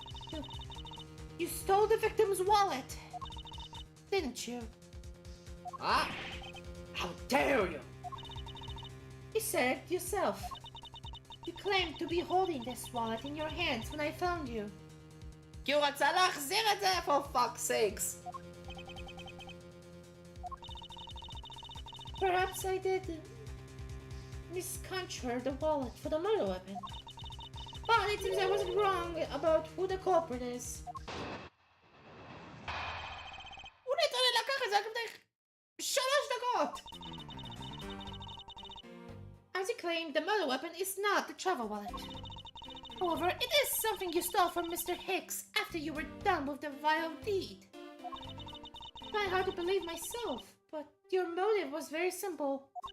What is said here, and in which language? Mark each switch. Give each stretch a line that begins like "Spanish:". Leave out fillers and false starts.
English: You stole the victim's wallet, didn't you? Ah! How dare you! You said it yourself. You claimed to be holding this wallet in your hands when I found you.
Hebrew: כי הוא רצה להחזיר את זה,
English: for fuck's sakes. Perhaps I did misconstrue the wallet for the murder weapon. But it seems I wasn't wrong about who the culprit is.
Hebrew: הוא נתן לקח את זה לפני 3 דקות.
English: As you claimed, the murder weapon is not the travel wallet. However, it is something you stole from Mr. Hicks after you were done with the vile deed. It's quite hard to believe myself, but your motive was very simple.